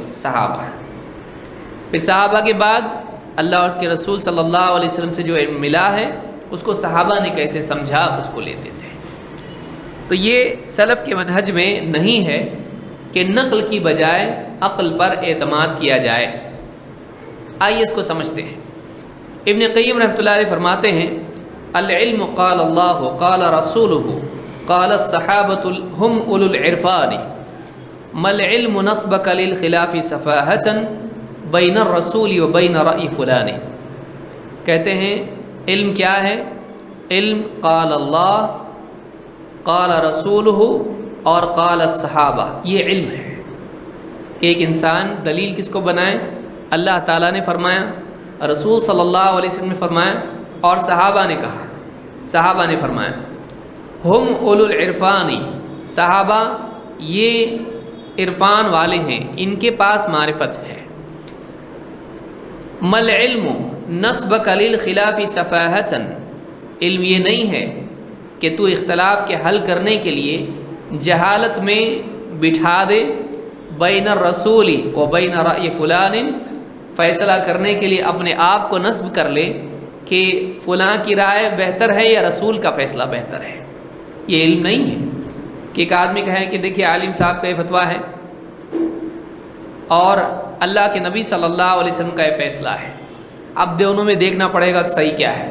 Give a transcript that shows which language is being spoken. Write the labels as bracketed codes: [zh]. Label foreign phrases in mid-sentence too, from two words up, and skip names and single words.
[ur] صحابہ، پھر صحابہ کے بعد اللہ اور اس کے رسول صلی اللہ علیہ وسلم سے جو علم ملا ہے اس کو صحابہ نے کیسے سمجھا اس کو لیتے تھے۔ تو یہ سلف کے منہج میں نہیں ہے کہ نقل کی بجائے عقل پر اعتماد کیا جائے۔ آئیے اس کو سمجھتے ہیں۔ ابن قیم رحمۃ اللہ علیہ فرماتے ہیں [ar] العلم قال اللہ قال رسولہ قال الصحابۃ هم اولو العرفان مل علم نصبک للخلاف سفاہۃ بین الرسول و بین رأی فلان. [ur] کہتے ہیں علم کیا ہے؟ [ar] علم قال اللہ، قال رسولہ اور قال الصحابہ، [ur] یہ علم ہے. ایک انسان دلیل کس کو بنائے؟ اللہ تعالیٰ نے فرمایا، رسول صلی اللہ علیہ وسلم نے فرمایا اور صحابہ نے کہا، صحابہ نے فرمایا. [ar] ہم اولو العرفان، [ur] صحابہ یہ عرفان والے ہیں، ان کے پاس معرفت ہے. [ar] مل علم نصبک للخلاف سفاہۃ، [ur] علم یہ نہیں ہے کہ تو اختلاف کے حل کرنے کے لیے جہالت میں بٹھا دے، [ar] بین الرسول و بین رأی فلان، [ur] فیصلہ کرنے کے لیے اپنے آپ کو نصب کر لے کہ فلاں کی رائے بہتر ہے یا رسول کا فیصلہ بہتر ہے. یہ علم نہیں ہے کہ ایک آدمی کہے کہ دیکھیے عالم صاحب کا یہ فتویٰ ہے اور اللہ کے نبی صلی اللہ علیہ وسلم کا یہ فیصلہ ہے، اب دونوں میں دیکھنا پڑے گا کہ صحیح کیا ہے.